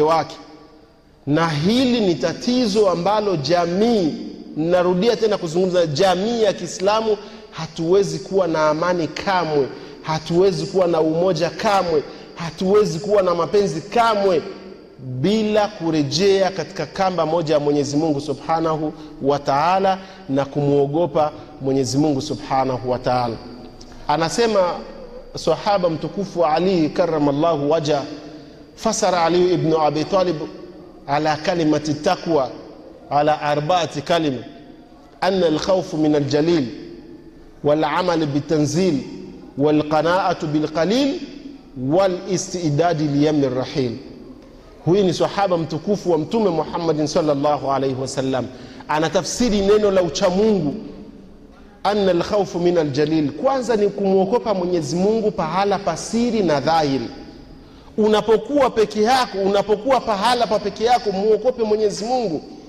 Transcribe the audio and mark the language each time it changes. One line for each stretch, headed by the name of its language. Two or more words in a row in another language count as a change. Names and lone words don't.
Swahili: wake, na hili ni tatizo ambalo jamii, narudia tena kuzungumza, jamii ya Kiislamu hatuwezi kuwa na amani kamwe, hatuwezi kuwa na umoja kamwe, hatuwezi kuwa na mapenzi kamwe bila kurejea katika kamba moja ya Mwenyezi Mungu
Arabic: سبحانه وتعالى
Swahili: na kumuogopa Mwenyezi Mungu
Arabic: سبحانه وتعالى.
Swahili: Anasema sahaba mtukufu
Arabic: Ali كرم الله وجهه، فسر علي بن أبي طالب على كلمة التقوى على أربعة كلمات: أن الخوف من الجليل والعمل بالتنزيل والقناعة بالقليل والاستعداد ليوم الرحيل.
Swahili: Huyu ni sahaba mtukufu wa Mtume Muhammad
Arabic: صلى الله عليه وسلم,
Swahili: anatafsiri neno la uchamungu
Arabic: أن الخوف من الجليل.
Swahili: Kwanza ni kumuogopa Mwenyezi Mungu pahala pasiri na dhahiri. Unapokuwa peke yako, unapokuwa pahala pa peke yako, muogope Mwenyezi Mungu.